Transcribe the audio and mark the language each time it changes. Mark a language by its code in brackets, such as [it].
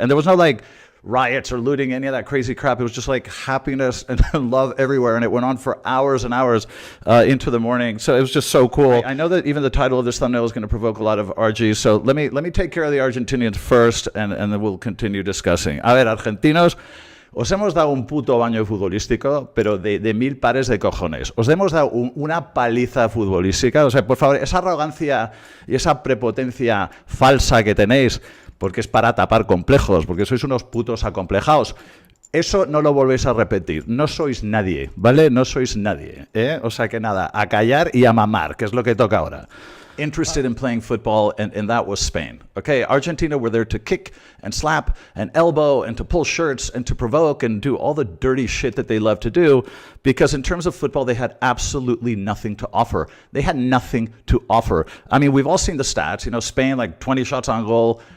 [en] And there was no like riots or looting, any of that crazy crap. It was just like happiness and love everywhere. And it went on for hours and hours into the morning. So it was just so cool. I know that even the title of this thumbnail is going to provoke a lot of RG. So let me take care of the Argentinians first, and then we'll continue discussing. [es] A ver, argentinos, os hemos dado un puto baño futbolístico, pero de mil pares de cojones. Os hemos dado una paliza futbolística. O sea, por favor, esa arrogancia y esa prepotencia falsa que tenéis, porque es para tapar complejos, porque sois unos putos acomplejados. Eso no lo volvéis a repetir. No sois nadie, ¿vale? No sois nadie, ¿eh? O sea que nada, a callar y a mamar, que es lo que toca ahora. [en] Interested in playing football, and that was Spain. Okay, Argentina were there to kick and slap and elbow and to pull shirts and to provoke and do all the dirty shit that they love to do, because in terms of football, they had absolutely nothing to offer. They had nothing to offer. I mean, we've all seen the stats. You know, Spain, like 20 shots on goal.